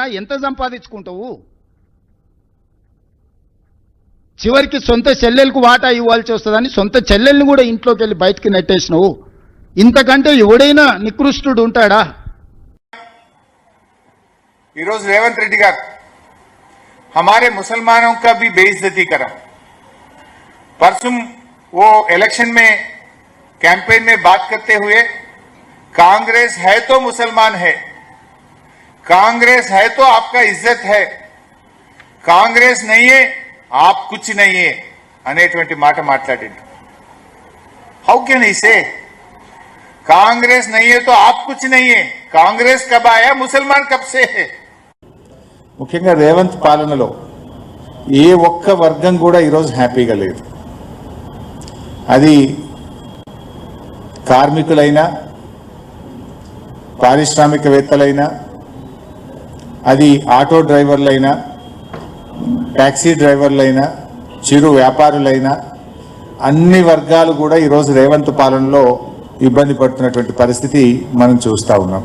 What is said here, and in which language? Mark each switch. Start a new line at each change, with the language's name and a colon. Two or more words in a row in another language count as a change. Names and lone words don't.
Telugu: ఎంత సంపాదించుకుంటావు? చివరికి సొంత చెల్లెలకు వాటా ఇవ్వాల్సి వస్తుందని సొంత చెల్లెల్ని కూడా ఇంట్లోకి వెళ్ళి బయటికి నెట్టేసినావు. ఇంతకంటే ఎవడైనా నికృష్టుడు ఉంటాడా? ఈరోజు రేవంత్ రెడ్డి గారు
Hindi: हमारे मुसलमानों का भी बेइज्जती करा. परसों वो इलेक्शन में कैंपेन में बात करते हुए कांग्रेस है तो मुसलमान है, कांग्रेस है तो आपका इज्जत है, कांग्रेस नहीं है आप कुछ नहीं है
Telugu: అనేటువంటి మాట మాట్లాడింది.
English: how can
Hindi: ही से कांग्रेस नहीं है तो आप कुछ नहीं है? कांग्रेस कब आया? मुसलमान कब से है?
Telugu: ముఖ్యంగా రేవంత్ పాలనలో ఏ ఒక్క వర్గం కూడా ఈరోజు హ్యాపీగా లేదు. అది కార్మికులైనా, పారిశ్రామికవేత్తలైనా, అది ఆటో డ్రైవర్లైనా, ట్యాక్సీ డ్రైవర్లైనా, చిరు వ్యాపారులైనా, అన్ని వర్గాలు కూడా ఈరోజు రేవంత్ పాలనలో ఇబ్బంది పడుతున్నటువంటి పరిస్థితి మనం చూస్తూ ఉన్నాం.